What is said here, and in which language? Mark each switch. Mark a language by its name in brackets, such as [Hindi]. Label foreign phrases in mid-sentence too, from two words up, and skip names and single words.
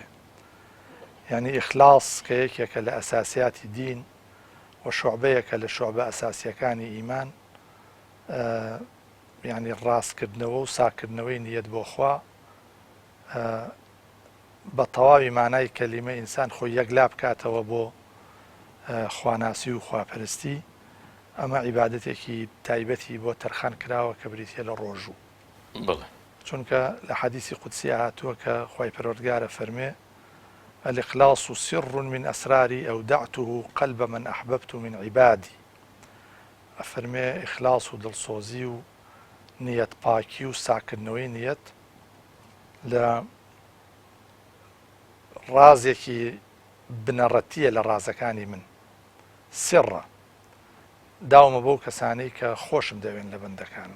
[Central Kurdish] یعنی ئیخلاس کە یەکێکە لە ئەساسیاتی دین و شوعبەیەکە لە شوعبە ئەساسیەکانی ئیمان، یعنی ڕاستکردنەوە و ساکردنەوەی نیەت بۆ خوا بە تەواوی مانای کەلیمە ئینسان خۆی یەکلا بکاتەوە بۆ خواناسی و خواپەرستی. ئەمە عیبادەتێکی تایبەتی بۆ تەرخان کراوە کە بریتە لە ڕۆژوو. چونکە لە حەدیسی قودسی هاتووە کە خوای پەروەردگارە فەرمێ: [Arabic] الإخلاص سر من أسراري أودعته قلب من أحببت من عبادي. [Central Kurdish] أفرمي إخلاص و دڵسۆزی و نیەت پاکی و ساکردنەوەی نیەت لە ڕازێکی بنەڕەتیە لە ڕازەکانی من، سڕە داومە بەو کەسانەی کە خۆشم دەوێن لە بەندەکانم.